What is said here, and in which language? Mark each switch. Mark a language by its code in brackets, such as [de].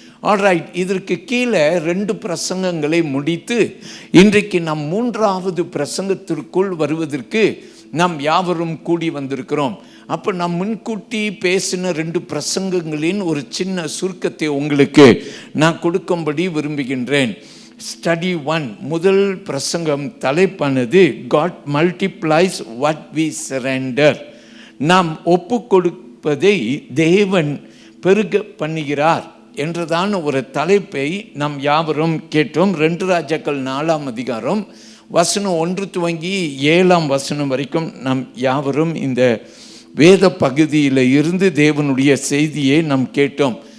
[ta] Alright, இதற்கு கீழே 2 பிரசங்கங்களை முடித்து இன்றைக்கு நாம் 3வது பிரசங்கத்திற்குள் வருவதற்கு நாம் யாவரும் கூடி வந்திருக்கிறோம். அப்போ நாம் முன்கூட்டி பேசின 2 பிரசங்கங்களின் ஒரு சின்ன சுருக்கத்தை உங்களுக்கு நான் கொடுக்கும்படி விரும்புகின்றேன். ஸ்டடி 1 முதல் பிரசங்கம் தலைப்பானது [en] God multiplies what we surrender. [ta] நாம் ஒப்பு கொடுப்பதை தேவன் பெருக பண்ணுகிறார் என்றதான ஒரு தலைப்பை நாம் யாவரும் கேட்டோம். 2 ராஜாக்கள் 4ஆம் அதிகாரம் வசனம் 1 துவங்கி 7ஆம் வசனம் வரைக்கும் நாம் யாவரும் இந்த வேத பகுதியில் இருந்து தேவனுடைய செய்தியை நாம் கேட்டோம்.